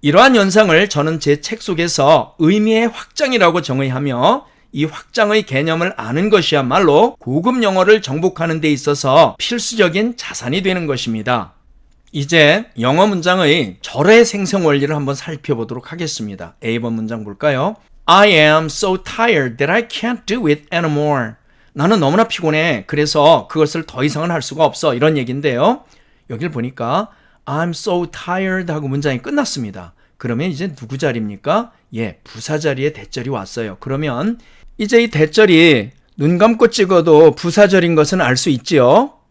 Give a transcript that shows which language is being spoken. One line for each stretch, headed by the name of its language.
Korean: 이러한 현상을 저는 제 책 속에서 의미의 확장이라고 정의하며 이 확장의 개념을 아는 것이야말로 고급 영어를 정복하는 데 있어서 필수적인 자산이 되는 것입니다. 이제 영어 문장의 절의 생성 원리를 한번 살펴보도록 하겠습니다. A번 문장 볼까요?
English: I am so tired that I can't do it anymore.
Korean: 나는 너무나 피곤해. 그래서 그것을 더 이상은 할 수가 없어. 이런 얘기인데요. 여기를 보니까
English: I'm so tired
Korean: 하고 문장이 끝났습니다. 그러면 이제 누구 자리입니까? 부사 자리에 대절이 왔어요. 그러면 이제 이 대절이 눈 감고 찍어도 부사절인 것은 알 수 있지요.